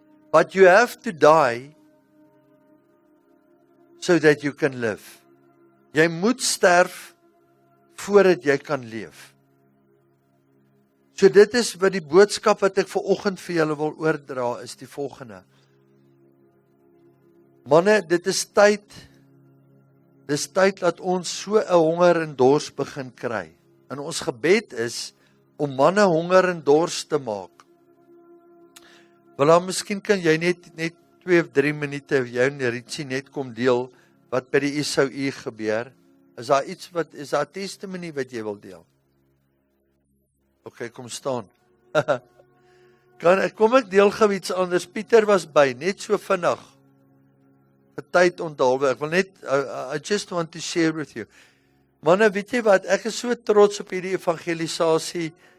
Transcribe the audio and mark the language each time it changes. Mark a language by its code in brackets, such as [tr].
[en] But you have to die so that you can live. [af] Jy moet sterf voordat jy kan leef. So dit is wat die boodskap wat ek vanoggend vir julle wil oordra, is die volgende. Manne, dit is tyd dat ons so 'n honger en dors begin kry. En ons gebed is om manne honger en dors te maak. Wel, dan miskien kan jy net 2 of 3 minute jou en Ritchie net kom deel wat by die SOU gebeur. Is daar 'n testimonie wat jy wil deel? OK, kom staan. Kom ek deel gou iets anders. Pieter was by, net so vinnig. Vir tyd onthaalwe. Ek wil net, [en] I just want to share with you. [af] Manne, weet jy wat, ek is so trots op hierdie evangelisasie.